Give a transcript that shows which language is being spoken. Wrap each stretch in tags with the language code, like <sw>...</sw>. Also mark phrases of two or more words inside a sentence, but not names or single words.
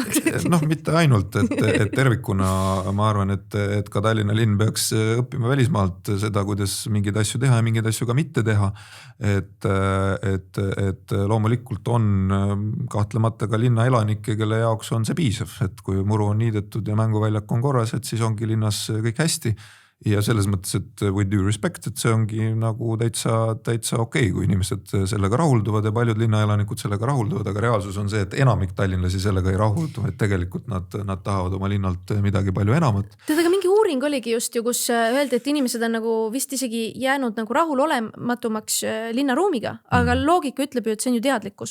<et>Mitte ainult, et tervikuna ma arvan, et ka Tallinna linn peaks õppima välismaalt seda, kuidas mingeid asju teha ja mingeid asju ka mitte teha. Et loomulikult on kahtlemata ka linna elanikke, kelle jaoks on see piisav, et kui muru on niidetud ja mänguväljak on korras, et siis ongi linnas kõik hästi ja selles mõttes, et</et> <en>with due respect,</en> <et>et see ongi täitsa okei, kui inimesed sellega rahulduvad ja paljud linnaelanikud sellega rahulduvad, aga reaalsus on see, et enamik tallinlasi sellega ei rahuldu, et tegelikult nad tahavad oma linnalt midagi palju enamat. Aga mingi uuring oligi just ju, kus öeldi, et inimesed on vist isegi jäänud rahul olematumaks linnaruumiga, aga loogika ütleb ju, et see on ju teadlikkus.</et>